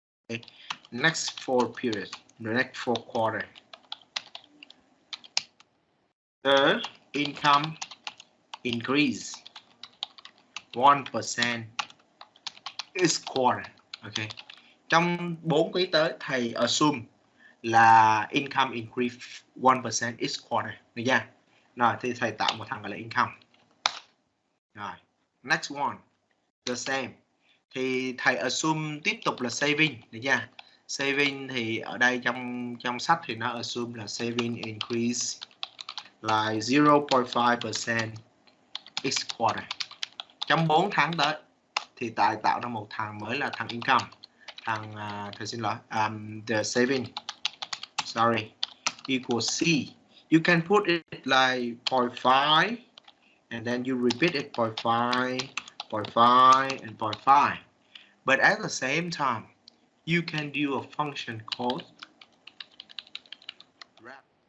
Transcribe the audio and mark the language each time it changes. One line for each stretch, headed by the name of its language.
English: Okay. Next 4 periods, the next 4 quarters, the income increase 1% each quarter. Okay.
Vietnamese: Trong 4 quý tới thầy assume là
English: income increase 1% each quarter,
Vietnamese: được chưa? Rồi thì thầy tạo một thằng gọi là income. Rồi,
English: next one, the same.
Vietnamese: Thì thầy assume tiếp tục là saving, được chưa? Saving thì ở đây trong sách thì nó assume là
English: saving increase like 0.5% each quarter.
Vietnamese: Trong 4 tháng tới thì tại tạo ra một thằng mới là thằng income, thằng thầy xin lỗi,
English: the saving, sorry, equal C. You can put it like 0.5 and then you repeat it 0.5, 0.5 and 0.5. But at the same time, you can do a function called wrap.